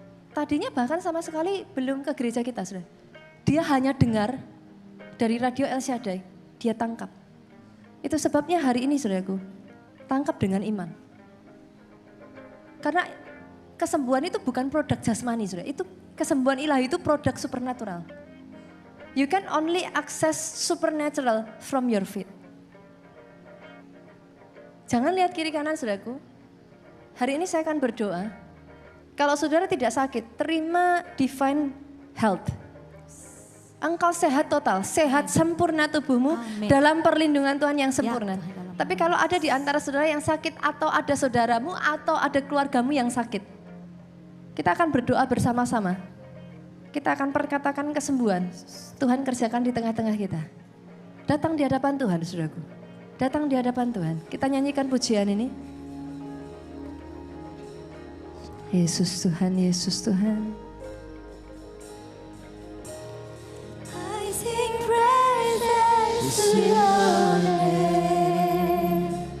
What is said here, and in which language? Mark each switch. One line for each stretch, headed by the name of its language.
Indonesian: Tadinya bahkan sama sekali belum ke gereja kita, saudara. Dia hanya dengar dari radio El Shaddai, dia tangkap. Itu sebabnya hari ini, saudaraku, tangkap dengan iman. Karena kesembuhan itu bukan produk jasmani, saudara. Itu kesembuhan ilahi itu produk supernatural.
English: You can only access supernatural from your faith.
Indonesian: Jangan lihat kiri kanan, saudaraku. Hari ini saya akan berdoa. Kalau saudara tidak sakit, terima
English: divine health.
Indonesian: Engkau sehat total, sehat sempurna tubuhmu. Amin. Dalam perlindungan Tuhan yang sempurna. Ya, tapi kalau ada di antara saudara yang sakit atau ada saudaramu atau ada keluargamu yang sakit, kita akan berdoa bersama-sama. Kita akan perkatakan kesembuhan. Tuhan kerjakan di tengah-tengah kita. Datang di hadapan Tuhan, saudaraku. Datang di hadapan Tuhan. Kita nyanyikan pujian ini. Yesus Tuhan, Yesus Tuhan.
English: I sing praises to your name.